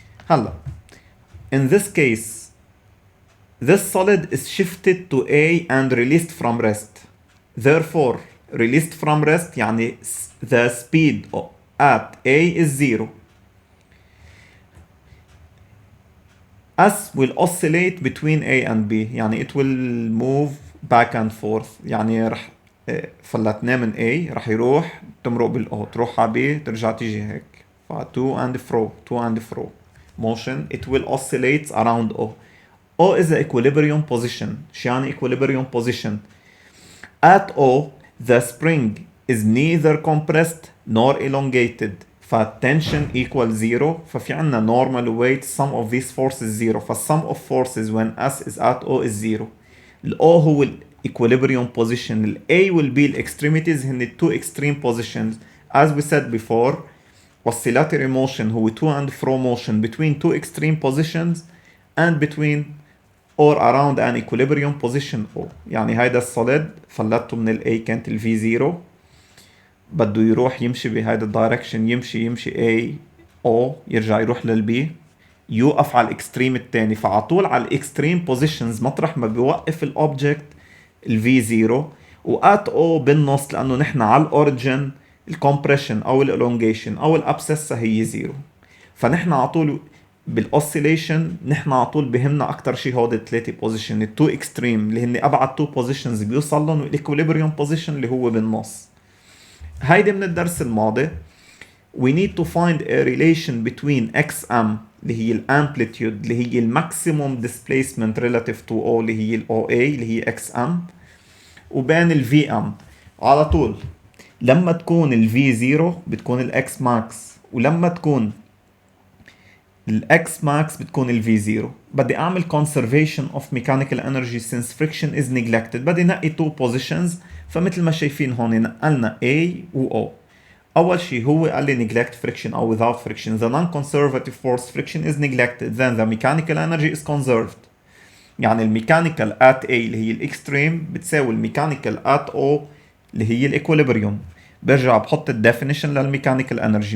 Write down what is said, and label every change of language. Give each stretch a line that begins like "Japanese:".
English: هلا, in this case, this solid is shifted to A and released from rest. Therefore, released from rest يعني the speed at A is 0. S will oscillate between A and B, يعني it will move back and forth.
Arabic: يعني رح فلتناه من A رح يروح تمرق بالO، تروح على B ترجع تيجي هيك.
English: to and fro motion. It will oscillate around O. O is the equilibrium position.
Arabic: شو يعني
English: equilibrium position? At O, the spring is neither compressed nor elongated. فالtension equals 0.
Arabic: ففي عنا
English: normal weight, sum of these forces 0. فالsum of forces when S is at O is 0. ال O هو equilibrium position. ال A will be extremities
Arabic: هن
English: two extreme positions. As we said before, oscillatory motion هو to and fro motion between two extreme positions and between or around an equilibrium position O.
Arabic: يعني هيدا السوليد فلتته من ال A كانت ال V0 بده يروح يمشي بهيدا الدايركشن، يمشي A O يرجع يروح لل B، يوقف على الاكستريم الثاني. فعطول على الاكستريم بوزيشنز مطرح ما بيوقف الاوبجكت ال V0 وات O بالنص، لانه نحن على الاوريجن الكompression او الالونجيشن او الابسسة هي 0. فنحن عطول بالاوسيليشن نحن عطول بهمنا اكثر شيء هود الثلاثه بوزيشن، التو اكستريم اللي هن ابعد تو بوزيشنز بيوصل لهم، والاكويليبريوم بوزيشن اللي هو بالنص. هيدي من الدرس الماضي.
English: we need to find a relation between xm
Arabic: اللي هي الامبليتيود اللي هي الماكسيموم
English: displacement relative to O
Arabic: اللي هي ال OA اللي هي xm وبين ال VM. على طول لما تكون ال V0 بتكون ال x max، ولما تكون ال x max بتكون ال V0. بدي اعمل
English: conservation of mechanical energy since friction is neglected.
Arabic: بدي نقي
English: two positions.
Arabic: فمثل ما شايفين هون نقلنا A و O. اول شيء هو قال لي
English: neglect friction
Arabic: او
English: without friction. The non-conservative force friction is neglected, then the mechanical energy is conserved.
Arabic: يعني الميكانيكال at A اللي هي الاكستريم بتساوي الميكانيكال at O اللي هي الايكوليبريوم. برجع بحط الديفينيشن للميكانيكال انرجي.